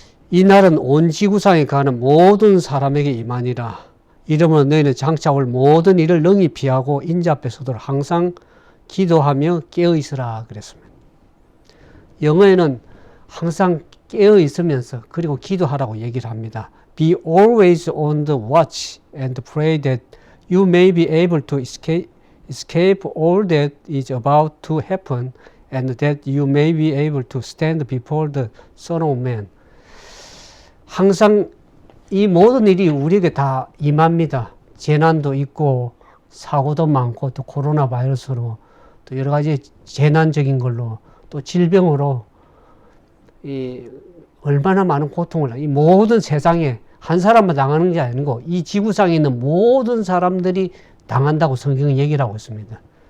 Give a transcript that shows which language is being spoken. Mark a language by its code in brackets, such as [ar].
[ko] 이 날은 온 지구상에 가는 모든 사람에게 임하니라. 이러므로 너희는 장차 올 모든 일을 능히 피하고 인자 앞에 서도록 항상 기도하며 깨어 있으라 그랬습니다. 영어에는 항상 깨어 있으면서 그리고 기도하라고 얘기를 합니다. [en] Be always on the watch and pray that you may be able to escape all that is about to happen and that you may be able to stand before the Son of Man. [ko] 항상 이 모든 일이 우리에게 다 임합니다. 재난도 있고 사고도 많고 또 코로나 바이러스로 또 여러 가지 재난적인 걸로 또 질병으로 얼마나 많은 고통을 이 모든 세상에 한 사람만 당하는 게 아니고 이 지구상에 있는 모든 사람들이 당한다고 성경은 얘기를 하고 있습니다.